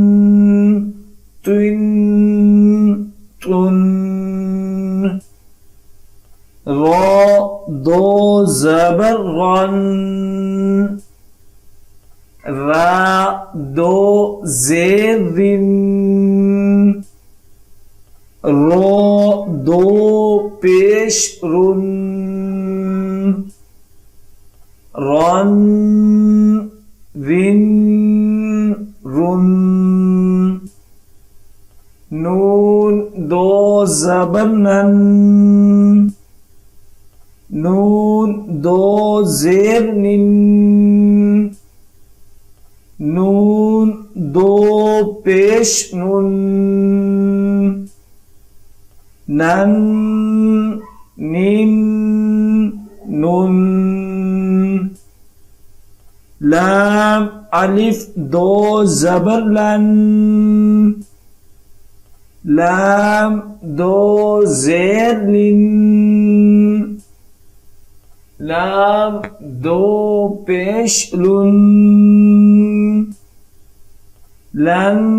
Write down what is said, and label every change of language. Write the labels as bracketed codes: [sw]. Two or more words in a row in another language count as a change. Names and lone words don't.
[ur] تن تن را دو زبر رن را دو زیر رن رو دو پیش رن رن رن رن نون دو زبر نن نون دو زیر نن نون دو پیش نن نن نن نن لام الف دو زبر لن لام دو زیر لن لام دو پیش لن لن